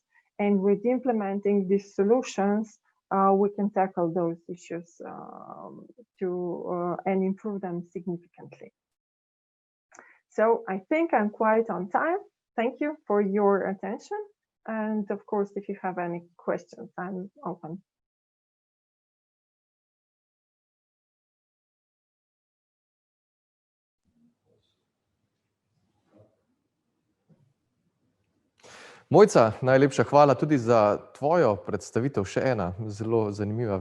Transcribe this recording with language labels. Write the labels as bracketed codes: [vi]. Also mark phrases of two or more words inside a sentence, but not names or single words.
[en] And with implementing these solutions, we can tackle those issues and improve them significantly. So I think I'm quite on time. Thank you for your attention. And of course, if you have any questions, I'm open. [sl] Mojca, najlepša hvala tudi za tvojo predstavitev. Še ena zelo zanimiva.